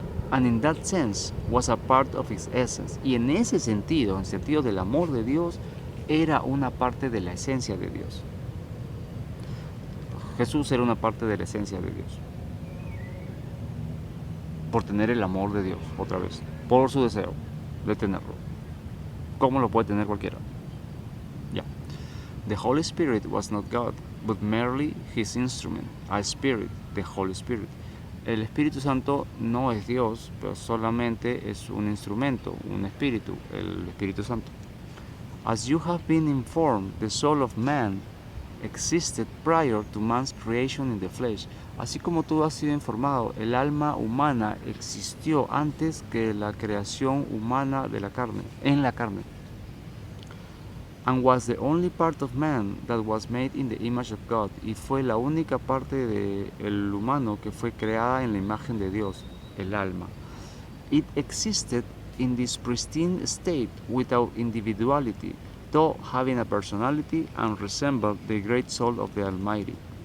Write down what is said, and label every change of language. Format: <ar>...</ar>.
<en>And in that sense was a part of his essence.</en> <es>Y en ese sentido, en el sentido del amor de Dios, era una parte de la esencia de Dios. Jesús era una parte de la esencia de Dios. Por tener el amor de Dios, otra vez. Por su deseo de tenerlo. ¿Cómo lo puede tener cualquiera? Ya.</es> <en>The Holy Spirit was not God, but merely his instrument, a spirit, the Holy Spirit.</en> <es>El Espíritu Santo no es Dios, pero solamente es un instrumento, un espíritu, el Espíritu Santo.</es> <en>As you have been informed, the soul of man existed prior to man's creation in the flesh.</en> <es>Así como tú has sido informado, el alma humana existió antes que la creación humana de la carne, en la carne.</es> <en>and was the only part of man that was made in the image of God,</en> <es>y fue la única parte del humano que fue creada en la imagen de Dios, el alma.</es> <en>It existed in this pristine state without individuality, though having a personality and resembled the great soul of the Almighty.</en>